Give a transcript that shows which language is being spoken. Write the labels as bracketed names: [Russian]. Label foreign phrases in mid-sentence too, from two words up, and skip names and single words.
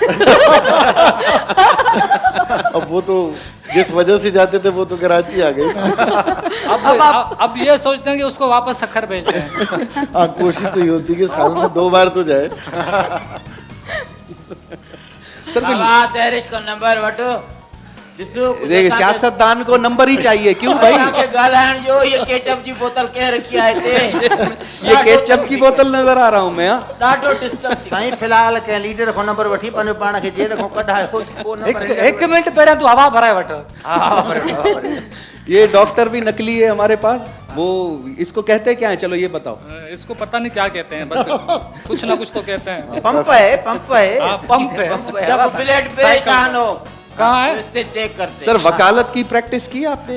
[Hindi] अब वो तो जिस वजह से जाते थे वो तो कराची आ गई ना। अब ये सोचते हैं कि उसको वापस शक्कर भेजते हैं। हाँ, कोशिश तो ये होती है कि साल में 2 बार तो जाए। सर [Sindhi] बाबा सहरिश को नंबर वठो ॾिसो [Hindi] देखिए सियासतदान को नंबर ही चाहिए, क्यों भाई? [Sindhi] के ॻाल्हाइण जो ये केचप जी बोतल कंहिं रखी आहे हिते? [Hindi] ये केचप की बोतल नजर आ रहा हूँ मैं। हाँ? [Sindhi] ॾाढो डिस्टर्ब थी। साईं फिलहाल कंहिं लीडर खां नंबर वठी पंहिंजो पाण खे जेल खां कढाए को नंबर एक मिनट पहिरियां तूं हवा भराए वठ। [Hindi] ये डॉक्टर भी नकली है हमारे पास। वो इसको कहते क्या है, चलो ये बताओ। इसको पता नहीं क्या कहते हैं, बस कुछ ना कुछ तो कहते हैं। पंप है, पंप है। हाँ, पंप है। जब ब्लड परेशान हो कहाँ है? इससे चेक करते सर वकालत की प्रैक्टिस की आपने?